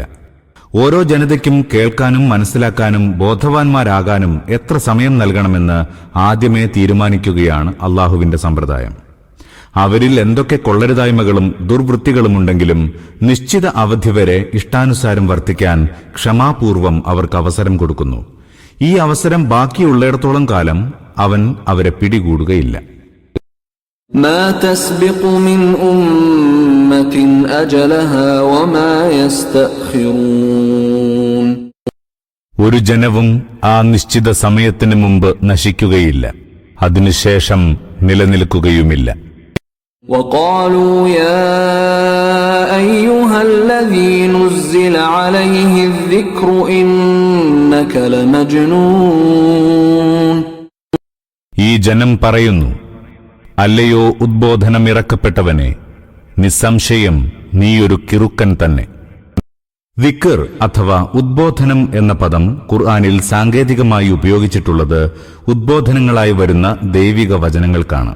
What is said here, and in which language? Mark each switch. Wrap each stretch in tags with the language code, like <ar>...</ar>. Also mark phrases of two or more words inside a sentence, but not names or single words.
<ml>ഓരോ ജനതയ്ക്കും കേൾക്കാനും മനസ്സിലാക്കാനും ബോധവാന്മാരാകാനും എത്ര സമയം നൽകണമെന്ന് ആദ്യമേ തീരുമാനിക്കുകയാണ് അള്ളാഹുവിന്റെ സമ്പ്രദായം. അവരിൽ എന്തൊക്കെ കൊള്ളരുതായ്മകളും ദുർവൃത്തികളുമുണ്ടെങ്കിലും നിശ്ചിത അവധി വരെ ഇഷ്ടാനുസാരം വർത്തിക്കാൻ ക്ഷമാപൂർവം അവർക്ക് അവസരം കൊടുക്കുന്നു. ഈ അവസരം ബാക്കിയുള്ളിടത്തോളം കാലം അവൻ അവരെ പിടികൂടുകയില്ല.</ml> <ar>ما تسبق من أمة أجلها وما يستأخرون.</ar> <ml>ഒരു ജനവും ആ നിശ്ചിത സമയത്തിന് മുമ്പ് നശിക്കുകയില്ല. അതിനുശേഷം നിലനിൽക്കുകയുമില്ല.</ml> <ar>وقالوا يا أيها الذي نزل عليه الذكر إنك لمجنون.</ar> <ml>ഈ ജനം പറയുന്നു, അല്ലയോ ഉദ്ബോധനം ഇറക്കപ്പെട്ടവനെ, നിസ്സംശയം നീയൊരു കിറുക്കൻ തന്നെ. ദിക്ർ അഥവാ ഉദ്ബോധനം എന്ന പദം ഖുർആനിൽ സാങ്കേതികമായി ഉപയോഗിച്ചിട്ടുള്ളത് ഉദ്ബോധനങ്ങളായി വരുന്ന ദൈവിക വചനങ്ങൾക്കാണ്.</ml>